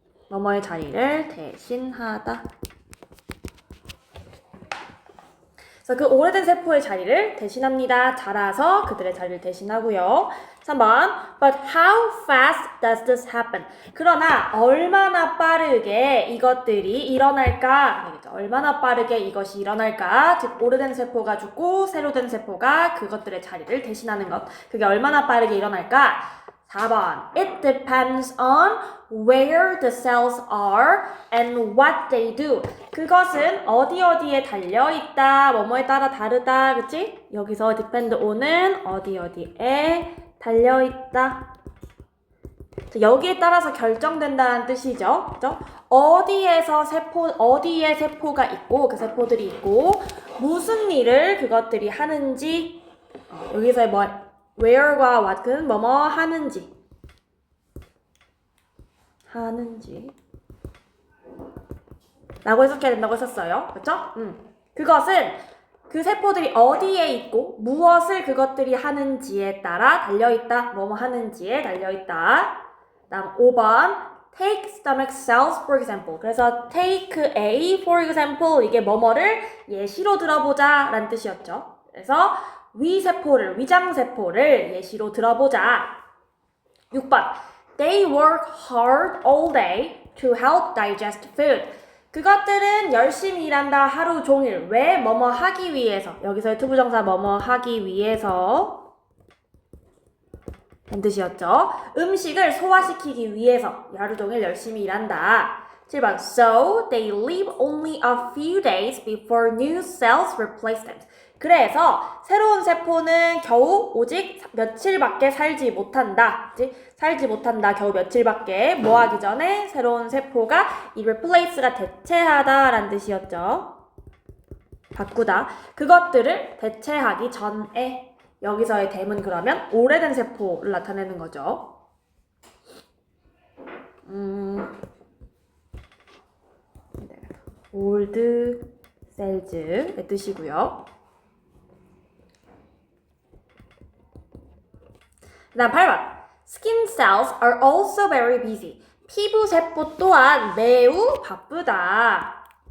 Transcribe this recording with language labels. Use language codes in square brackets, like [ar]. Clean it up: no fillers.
[ko] 뭐뭐의 자리를 대신하다. 그래서 그 오래된 세포의 자리를 대신합니다. 자라서 그들의 자리를 대신하고요. 3번. [en] But how fast does this happen? [ko] 그러나 얼마나 빠르게 이것들이 일어날까? 얼마나 빠르게 이것이 일어날까? 즉 오래된 세포가 죽고 새로 된 세포가 그것들의 자리를 대신하는 것. 그게 얼마나 빠르게 일어날까? 4번. [en] It depends on where the cells are and what they do. [ko] 그것은 어디에 달려있다, 뭐뭐에 따라 다르다, 그치? 여기서 depend on은 어디에 달려있다. 여기에 따라서 결정된다는 뜻이죠. 그죠? 어디에 세포가 있고, 그 세포들이 있고, 무슨 일을 그것들이 하는지, 여기서의 where과 what은 뭐뭐 하는지 라고 해석해야 된다고 했었어요. 그쵸? 그것은 그 세포들이 어디에 있고 무엇을 그것들이 하는지에 따라 달려있다. 뭐뭐 하는지에 달려있다. 다음 5번 [en] take stomach cells for example. [ko] 그래서 [en] take a for example [ko] 이게 뭐뭐를 예시로 들어보자 라는 뜻이었죠. 그래서 위장세포를 예시로 들어보자. 6번. [en] They work hard all day to help digest food. [ko] 그것들은 열심히 일한다 하루 종일. 왜? 뭐뭐 하기 위해서. 여기서의 투부정사 뭐뭐 하기 위해서 란 뜻이었죠. 음식을 소화시키기 위해서 하루 종일 열심히 일한다. 7번. [en] So they live only a few days before new cells replace them. [ko] 그래서 새로운 세포는 겨우 오직 며칠밖에 살지 못한다. 겨우 며칠밖에 뭐 하기 전에 새로운 세포가 이 replace가 대체하다 라는 뜻이었죠. 바꾸다. 그것들을 대체하기 전에. 여기서의 댐은 그러면 오래된 세포를 나타내는 거죠. old cells의 뜻이고요. 그 다음 8번. [en] Skin cells are also very busy. [ko] 피부 세포 또한 매우 바쁘다.